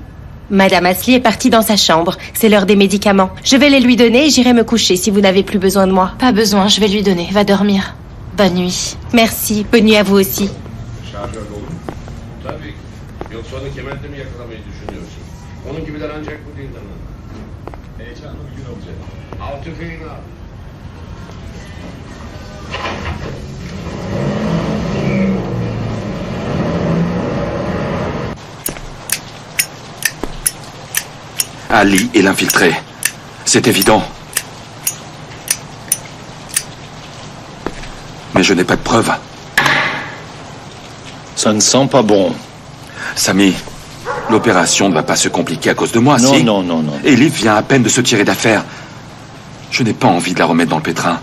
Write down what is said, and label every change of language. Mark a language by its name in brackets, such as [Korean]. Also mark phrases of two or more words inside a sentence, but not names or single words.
[French] Madame Asli est partie dans sa chambre. C'est l'heure des médicaments. Je vais les lui donner et j'irai me coucher si vous n'avez plus besoin de moi. Pas besoin, je vais lui donner. Va dormir. Bonne nuit. Merci, bonne nuit à vous aussi. [Turkish] Sonra kemertemi yakalamayı düşünüyorsun. Onun gibiler ancak bu dilden. Heyecanlı bir gün olacak. Al tüfeğini al. [French] Ali est l'infiltré. C'est évident. Mais je n'ai pas de preuves. Ça ne sent pas bon. Samy, l'opération ne va pas se compliquer à cause de moi, Non, si? non, non, non. Elif vient à peine de se tirer d'affaire. Je n'ai pas envie de la remettre dans le pétrin.